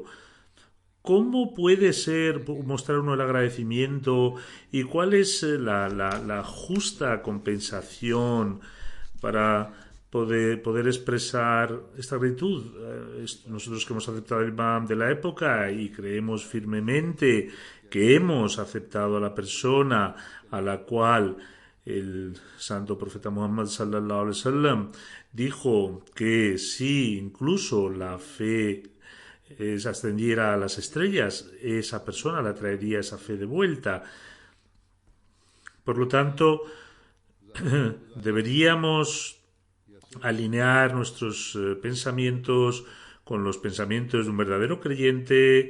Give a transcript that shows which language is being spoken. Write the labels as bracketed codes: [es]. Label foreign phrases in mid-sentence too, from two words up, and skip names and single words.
[es] ¿Cómo puede ser mostrar uno el agradecimiento y cuál es la justa compensación para poder expresar esta gratitud? Nosotros que hemos aceptado el Imam de la época y creemos firmemente que hemos aceptado a la persona a la cual el santo profeta Muhammad [ar] صلى الله عليه وسلم [es] dijo que si incluso la fe ascendiera a las estrellas, esa persona la traería esa fe de vuelta. Por lo tanto, deberíamos alinear nuestros pensamientos con los pensamientos de un verdadero creyente.